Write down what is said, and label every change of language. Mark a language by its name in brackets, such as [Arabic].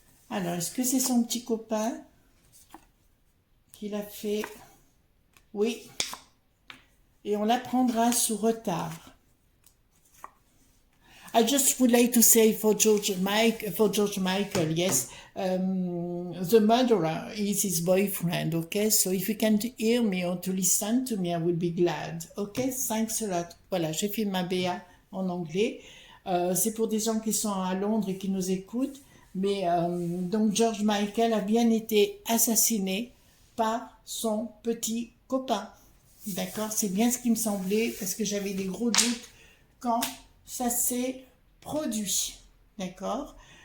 [French] Alors, est-ce que c'est son petit copain qui l'a fait? Oui. Et on l'apprendra sous retard. [English] I just would like to say for George Michael, yes, the murderer is his boyfriend, okay? So if you can hear me or to listen to me, I would be glad, okay? Thanks a lot. [French] Voilà, j'ai fait ma BA en anglais. C'est pour des gens qui sont à Londres et qui nous écoutent. Mais donc George Michael a bien été assassiné par son petit copain. D'accord? C'est bien ce qui me semblait, parce que j'avais des gros doutes quand ça s'est produit. D'accord?